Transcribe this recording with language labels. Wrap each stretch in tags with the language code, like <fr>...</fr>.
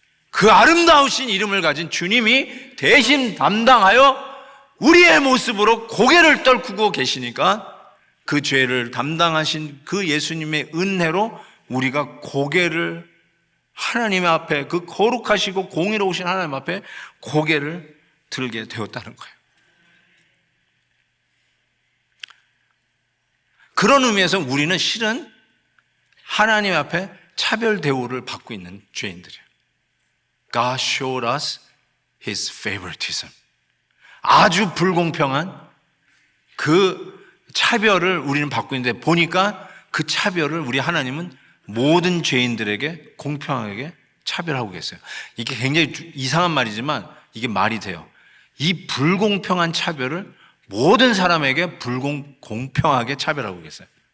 <ko>그 아름다우신 이름을 가진 주님이 대신 담당하여 우리의 모습으로 고개를 떨구고 계시니까 그 죄를 담당하신 그 예수님의 은혜로 우리가 고개를 하나님 앞에, 그 거룩하시고 공의로우신 하나님 앞에 고개를 들게 되었다는 거예요. 그런 의미에서 우리는 실은 하나님 앞에 차별 대우를 받고 있는 죄인들이에요.</ko> <en>God showed us His favoritism.</en> <ko>아주 불공평한 그 차별을 우리는 받고 있는데 보니까 그 차별을 우리 하나님은 모든 죄인들에게 공평하게 차별하고 계세요. 이게 굉장히 이상한 말이지만 이게 말이 돼요. 이 불공평한 차별을 모든 사람에게 공평하게 차별하고 계세요.</ko>